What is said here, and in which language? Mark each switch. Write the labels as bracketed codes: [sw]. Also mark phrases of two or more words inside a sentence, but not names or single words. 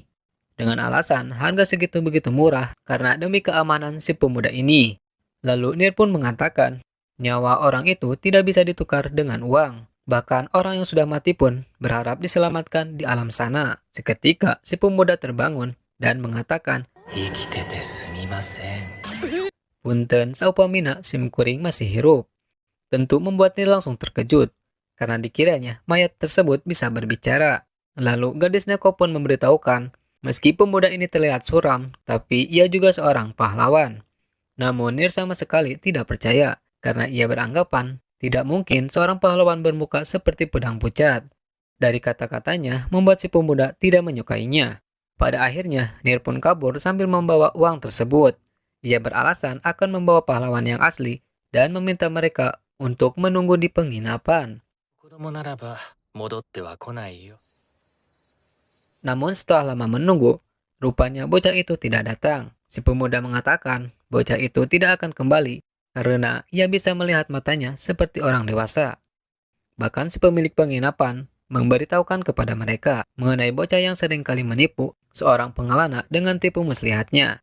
[id] Dengan alasan harga segitu begitu murah karena demi keamanan si pemuda ini. Lalu Nir pun mengatakan, nyawa orang itu tidak bisa ditukar dengan uang. Bahkan orang yang sudah mati pun berharap diselamatkan di alam sana. Seketika si pemuda terbangun dan mengatakan, [ja] 生きててすみません [su] punten saupamina sim kuring masih hirup. [id] Tentu membuat Nir langsung terkejut karena dikiranya mayat tersebut bisa berbicara. Lalu gadis Neko pun memberitahukan, meski pemuda ini terlihat suram, tapi ia juga seorang pahlawan. Namun Nir sama sekali tidak percaya, karena ia beranggapan tidak mungkin seorang pahlawan bermuka seperti pedang pucat. Dari kata-katanya membuat si pemuda tidak menyukainya. Pada akhirnya, Nir pun kabur sambil membawa uang tersebut. Ia beralasan akan membawa pahlawan yang asli dan meminta mereka untuk menunggu di penginapan. [ja] 子供ならば戻っては来ないよ [id] Namun setelah lama menunggu, rupanya bocah itu tidak datang. Si pemuda mengatakan bocah itu tidak akan kembali karena ia bisa melihat matanya seperti orang dewasa. Bahkan si pemilik penginapan memberitahukan kepada mereka mengenai bocah yang sering kali menipu seorang pengelana dengan tipu muslihatnya.